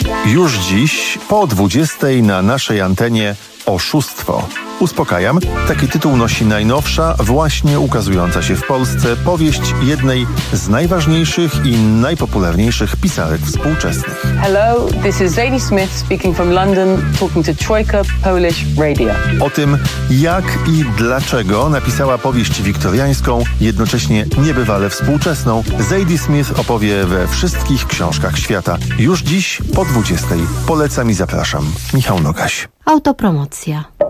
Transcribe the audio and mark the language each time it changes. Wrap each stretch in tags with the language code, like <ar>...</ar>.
<pl>Już dziś po 20 na naszej antenie Oszustwo. Uspokajam, taki tytuł nosi najnowsza, właśnie ukazująca się w Polsce powieść jednej z najważniejszych i najpopularniejszych pisarek współczesnych.</pl> <en>Hello, this is Zadie Smith speaking from London, talking to Trójka Polish Radio.</en> <pl>O tym, jak i dlaczego napisała powieść wiktoriańską, jednocześnie niebywale współczesną, Zadie Smith opowie we wszystkich książkach świata. Już dziś po 20. Polecam i zapraszam. Michał Nogaś. Autopromocja.</pl>